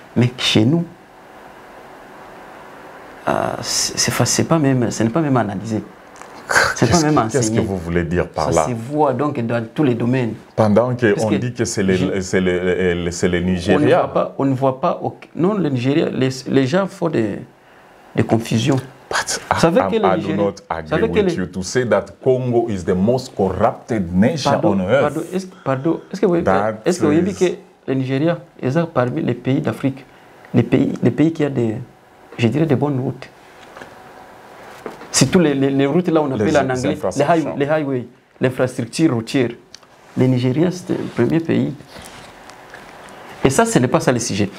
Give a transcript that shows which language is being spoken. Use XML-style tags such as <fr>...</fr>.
<fr>Mais chez nous, ce n'est pas même analysé. Qu'est-ce que vous voulez dire par là? Ça se voit donc dans tous les domaines. Pendant qu'on dit que c'est le Nigeria. On ne voit pas. Non, le Nigeria, les gens font des confusions.</fr> <en>I do not agree with you to say that Congo is the most corrupted nation on earth.</en> <fr>Pardon, est-ce que vous voyez que le Nigeria est parmi les pays d'Afrique, les pays qui ont des bonnes routes? C'est tous les routes là, on appelle en anglais les highways, l'infrastructure routière. Le Nigeria, c'est le premier pays. Et ça, ce n'est pas ça le sujet.</fr>